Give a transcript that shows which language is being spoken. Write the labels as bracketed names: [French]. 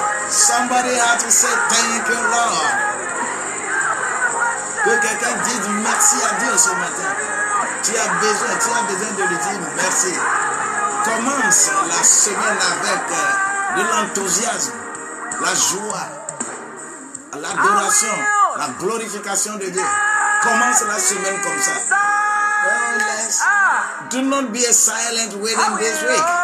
[English] Somebody has to say thank you, Lord. [French] Que quelqu'un dise merci à Dieu ce matin. Tu as besoin de lui dire merci. Commence la semaine avec de l'enthousiasme, la joie, l'adoration, la glorification de Dieu. Commence la semaine comme ça. [English] Oh, yes. Do not be a silent within this week.